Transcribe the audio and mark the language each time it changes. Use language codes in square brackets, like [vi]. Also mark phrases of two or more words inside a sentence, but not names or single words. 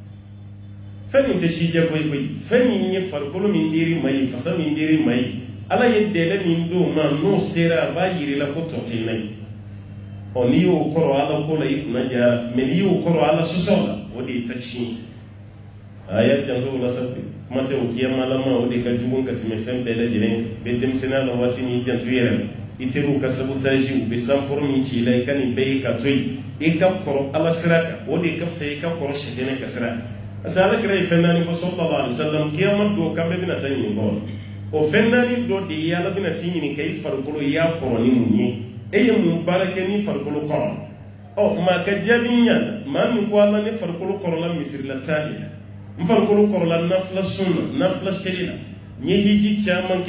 [bm] fɛn min tɛ sijɛ koyi koyi fɛn min ye farikolo min diri ma ye fasa min diri ma ye ala ye dɛlɛ min d'o ma n'o sera a b'a yiri la ko tɔ tɛ na ye n'i y'o kɔrɔ ala ko la i kunna jara mais n'i y'o kɔrɔ ala sɔsɔ la o de ye ta tiɲɛ a y'a janto o la sa kuma tɛ o kiyamalama o de ka jugu ka tɛmɛ fɛn bɛɛ lajɛlen kan bɛ denmisɛnniya la waati n'i janto i yɛrɛ la i teriw ka sabotage u bɛ sanfɔrɔ min ci i la i ka nin bɛɛ ye ka to yen i ka kɔrɔ ala sira kan o de ka fisa i ka kɔrɔ sɛgɛnɛ ka sira [fr] parce que [bm] ala kɛra ye fɛn naani fɔ [ar] صلى الله عليه وسلم [bm] kiyama don kan bɛɛ bɛna taa ɲininka o la o fɛn naani dɔ de ye ala bɛna t'i ɲininka i farikolo i y'a kɔrɔ ni mun ye e ye mun baara kɛ ni farikolo kɔrɔ maa ka jaabi ɲa maa min ko ala ne farikolo kɔrɔla misirila taa de la n farikolo kɔrɔla nafila sun na nafila seli la n ye hiji caman